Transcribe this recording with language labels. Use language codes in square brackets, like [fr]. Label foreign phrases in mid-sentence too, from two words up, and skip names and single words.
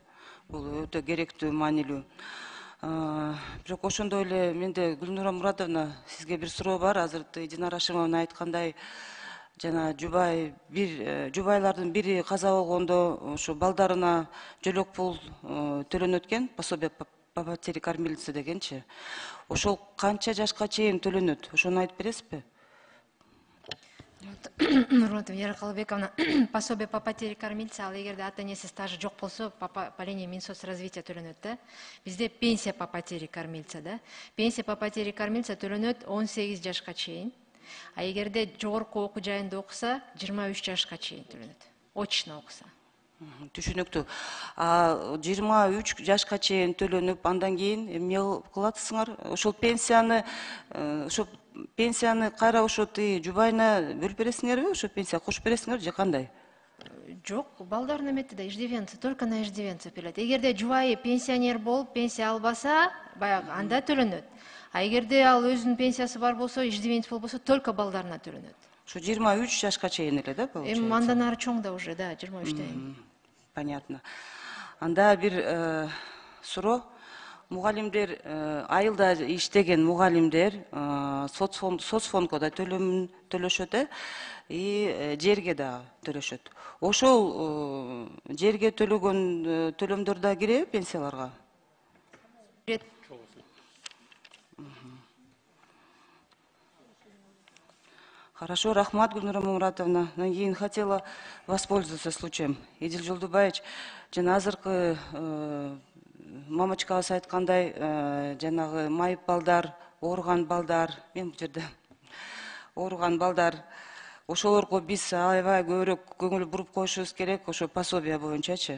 [ky] Бул өтө керектүү, маанилүү. Бирок ошондой эле менде Гүлнура Мурадовна, сизге бир суроо бар. Азыр Динара Шимовна айткандай, жана жубайлардын бири каза болгондо ошо балдарына жөлөк пул төлөнөт экен, [ru] пособие по потере кормилицы [ky] дегенчи. Ошол канча жашка чейин төлөнөт? Ошону айтып бересизби? Венера Калыбековна, [ru] пособие по потере кормильца, [ky] ал эгерде ата энеси стажы жок болсо, [ru] по линии Минсоцразвития [ky] төлөнөт да. Бизде [ru] пенсия по потере кормильца [ky] да. [ru] Пенсия по потере кормильца [ky] төлөнөт 18 жашка чейин. А эгерде жогорку окуу жайында окуса, 23 жашка чейин төлөнөт. Очно окуса. Түшүнүктүү. 23 жашка чейин төлөнүп, андан кийин эмне кыласыңар? Ошол пенсияны кайра ошо жубайына бөлүп бересиңерби? Ошо пенсия кошуп бересиңер же кандай? Жок, балдардын эмети да иждивенция, [ru] только на иждивенция [ky] берилет. Эгерде жубайы пенсионер болуп, пенсия албаса, баягы анда төлөнөт. А эгерде ал өзүнүн пенсиясы бар болсо, иждивенец болбосо, только балдарына төлөнөт. Ушу 23 жашка чейин эле да Эми [ru] получается? [ky] андан ары чоң да уже, да, 23-те. [ru] Понятно. [ky] Анда бир суроо. Мугалимдер айылда иштеген мугалимдер соцфондко да төлөшөт и жерге да төлөшөт. Ошол жерге төлөгөн төлөмдөр да киреби пенсияларга? [ru] Хорошо, рахмат, Гүлнура Мумратовна. Я хотела воспользоваться случаем. [ky] Эдил Жолдубаевич, жана азыркы мамачкабыз айткандай, жанагы майып балдар, ооруган балдар, мен бул жерде ооруган балдар, ошолорго биз аябай көбүрөөк көңүл буруп коюшубуз керек, ошо пособие боюнчачы.